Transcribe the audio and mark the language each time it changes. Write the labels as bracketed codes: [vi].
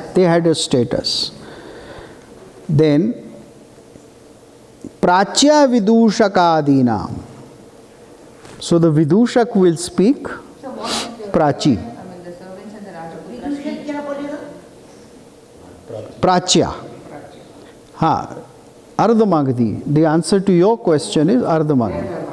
[en] They had a status. Then Prachya Vidushakadinam. So the Vidushak will speak Prachi. I mean, the servants and the Rajaput. [hi] क्या बोलेगा? [en] Prachya. हाँ, Ardhamagadi. The answer to your question is Ardhamagadi.